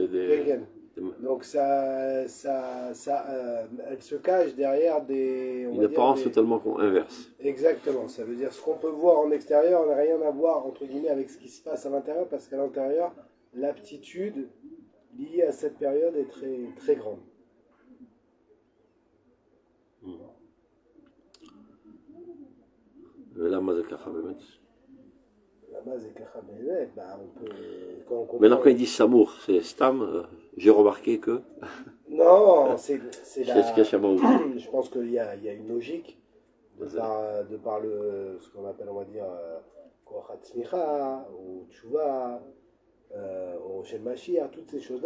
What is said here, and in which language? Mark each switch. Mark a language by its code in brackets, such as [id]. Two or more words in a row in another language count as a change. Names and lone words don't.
[fr] donc elle se cache derrière une apparence totalement inverse. Exactement, ça veut dire ce qu'on peut voir en extérieur n'a rien à voir entre guillemets avec ce qui se passe à l'intérieur, parce qu'à l'intérieur, l'aptitude liée à cette période est très, très grande. [he] ולמה זה ככה באמת? למה זה ככה באמת? [fr] On peut... Maintenant quand il dit Samour, c'est Stam, j'ai remarqué que... Non, c'est la... Je pense qu'il y a une logique de par ce qu'on appelle, on va dire, [he] כוחת סמיכה, [fr] ou Tshuva, ou [he] של משיח, [fr] toutes ces choses-là.